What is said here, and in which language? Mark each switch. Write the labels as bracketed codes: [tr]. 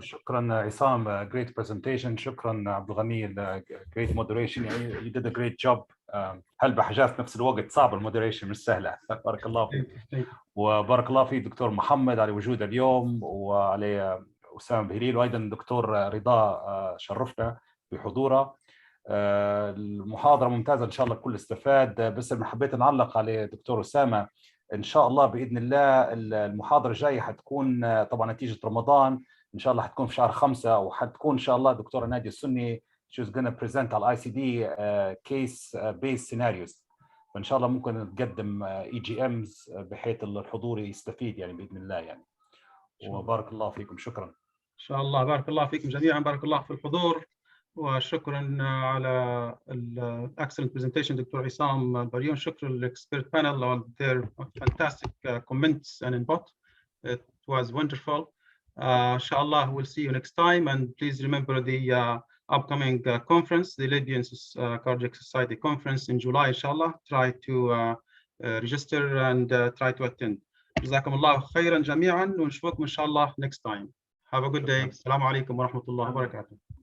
[ar] شكرا عصام، [en] great presentation. [ar] شكرا عبد الغني، [en] great moderation. [ar] يعني [en] you did a great job. [ar] هلبة حاجات في نفس الوقت صعبة، المودريشن مش سهلة. بارك الله فيك. وبارك الله فيك دكتور محمد على وجوده اليوم، وعلى أسامة بهليل، وأيضا الدكتور رضا شرفنا بحضوره. المحاضرة ممتازة إن شاء الله الكل استفاد. بس أنا حبيت نعلق على دكتور أسامة، إن شاء الله بإذن الله المحاضرة الجاية حتكون طبعا نتيجة رمضان، إن شاء الله حتكون في شهر 5، وحتكون إن شاء الله دكتورة نادية السني [en] she's gonna present [ar] على [en] ICD case based scenarios. [ar] فإن شاء الله ممكن نقدم EGMs بحيث الحضور يستفيد يعني بإذن الله يعني. وبارك الله فيكم. شكرا. إن شاء الله. بارك الله فيكم جميعا. بارك الله في الحضور، وشكرا على [en] excellent presentation [ar] دكتور عصام بريون. [en] شكرا للexpert panel on their fantastic comments and input. It was wonderful. Inshallah, we'll see you next time, and please remember the upcoming conference, the Libyan Cardiac Society conference in July. Inshallah, try to register and try to attend. [ar] جزاكم الله خيرا جميعا، ونشوفكم إن شاء الله [en] next time. Have a good day. [ar] السلام عليكم ورحمة الله وبركاته.